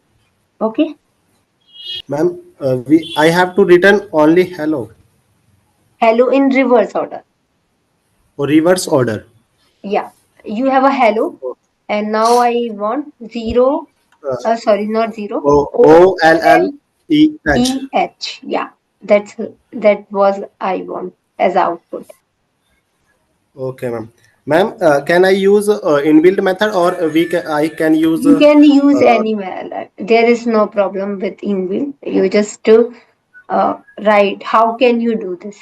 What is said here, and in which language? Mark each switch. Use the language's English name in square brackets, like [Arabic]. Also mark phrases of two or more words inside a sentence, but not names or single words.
[English] Okay. Ma'am, I have to return only hello Hello in reverse order. or reverse order. Yeah. You have a hello, and now I want zero. Sorry, not zero. O O O L L L E H. E H. Yeah, that was I want as output. Okay, ma'am. Ma'am, can I use inbuilt method or I can use You can use any method. There is no problem with inbuilt. You just write. How can you do this?